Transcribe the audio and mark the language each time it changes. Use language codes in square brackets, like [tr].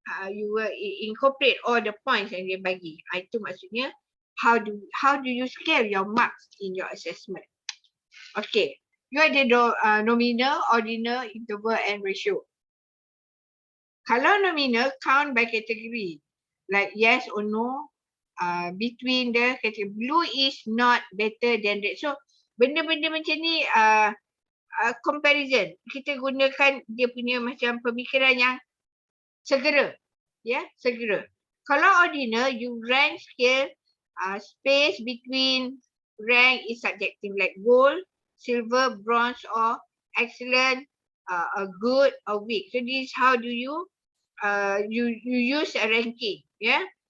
[en] You will incorporate all the points [ms] yang dia bagi. Itu maksudnya [en] how do you scale your marks in your assessment. Okay. You ada nominal, ordinal, interval and ratio. Kalau nominal, count by category. Like yes or no. Between the category. Blue is not better than red. [ms] So benda-benda macam ni comparison. Kita gunakan dia punya macam pemikiran yang segera. Ya, segera. [en] Kalau ordinal, you rank scale space between rank is subjective like gold, silver, bronze or excellent, good or weak. So this is how do you you use a ranking. Yeah.